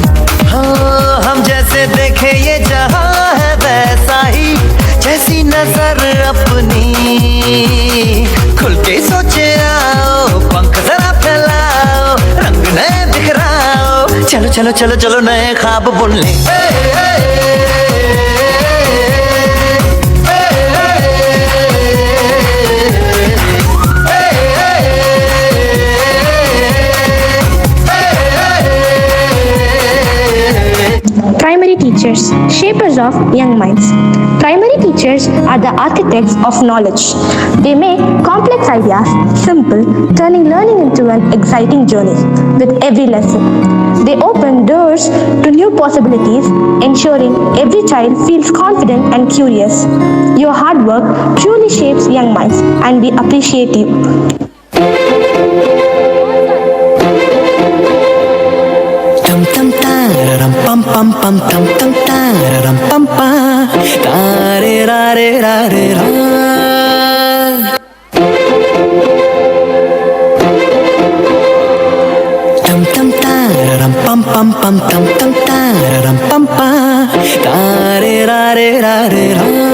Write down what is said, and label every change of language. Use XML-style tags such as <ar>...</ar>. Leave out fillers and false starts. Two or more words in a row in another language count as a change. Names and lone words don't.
<hi>हाँ हम जैसे देखे ये जहां है वैसा ही, जैसी नजर अपनी खुल के सोचे आओ, पंख जरा फैलाओ, रंग नए बिखराओ, चलो चलो चलो चलो नए ख्वाब बुन ले।</hi> <en>Primary teachers, shapers of young minds. Primary teachers are the architects of knowledge. They make complex ideas simple, turning learning into an exciting journey with every lesson. They open doors to new possibilities, ensuring every child feels confident and curious. Your hard work truly shapes young minds, and we appreciate you. Pam pam pam tam tam tararam pam pa tare ra re ra re ra. Tam tam tararam pam pam pam tam tam tararam pam pa tare ra re ra re ra.</en>